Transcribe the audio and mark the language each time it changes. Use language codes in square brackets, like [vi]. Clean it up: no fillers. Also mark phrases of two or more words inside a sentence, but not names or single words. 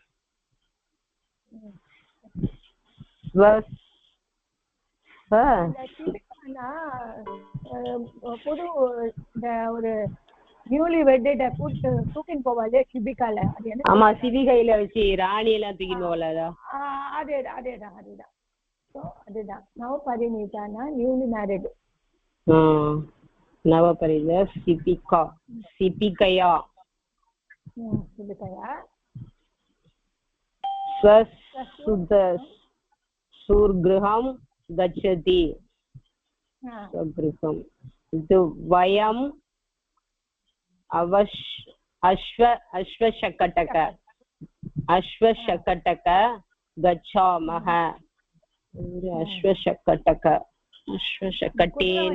[ta] புது ஒரு [en] newly wedded [ta] தூக்கின்னு போவாளே ஷிபிகால. ஆமா, சிவிகையில வச்சு ராணி எல்லாம் தூக்கின்னு போகல. அதேதான் அதுதான் நவபரிணிதானா [en] newly married. [sa] नवपरिणीत शिबिका शिबिकया सुलितया स्वगृहं गच्छति स्वगृहं वयम् अश्वशकटक गच्छामः अश्वशकटेन